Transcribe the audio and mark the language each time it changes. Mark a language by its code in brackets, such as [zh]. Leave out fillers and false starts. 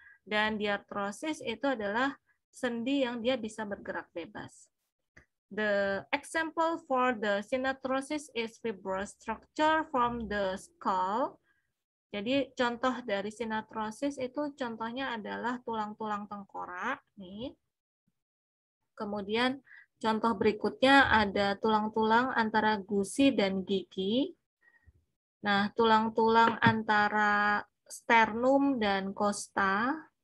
[id] Dan diarthrosis itu adalah sendi yang dia bisa bergerak bebas. [en] The example for the synarthrosis is fibrous structure from the skull. [id] Jadi contoh dari synarthrosis itu contohnya adalah tulang-tulang tengkorak nih. Kemudian contoh berikutnya ada tulang-tulang antara gusi dan gigi. Nah, tulang-tulang antara sternum dan costa.